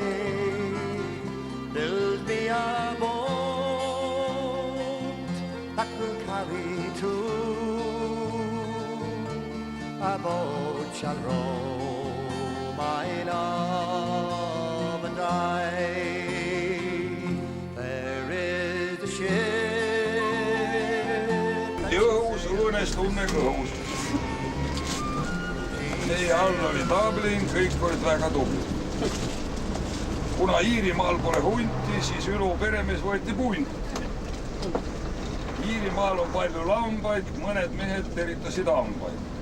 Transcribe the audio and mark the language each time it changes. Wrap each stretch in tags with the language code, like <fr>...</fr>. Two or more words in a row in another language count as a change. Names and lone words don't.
<en>Build me a boat that will carry two. A boat shall row my love and I. There is the ship.</en> <et>Jõus õõnestunne kõhus. Meie all oli taabling, kõik olid väga tublid. Kuna Iirimaal pole hunti, siis Ülo peremees võeti punti. Iirimaal on palju lambaid, mõned mehed teritasid hambaid.</et>